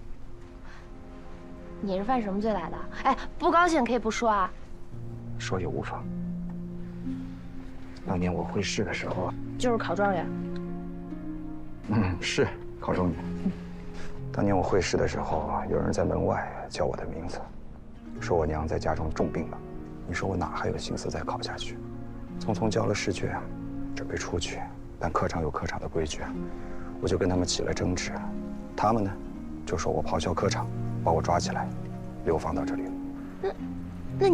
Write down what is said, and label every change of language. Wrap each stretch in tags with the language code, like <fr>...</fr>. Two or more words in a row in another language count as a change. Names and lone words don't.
<zh>你是犯什麼罪來的？哎，不高興可以不說啊。說也無妨。當年我會試的時候，就是考狀元。是考狀元。當年我會試的時候，有人在門外叫我的名字，說我娘在家中重病了。你說我哪還有心思再考下去？匆匆交了試卷，準備出去，但科場有科場的規矩，我就跟他們起了爭執。他們呢，就說我咆哮科場，把我抓起來，流放到這裡了。</zh>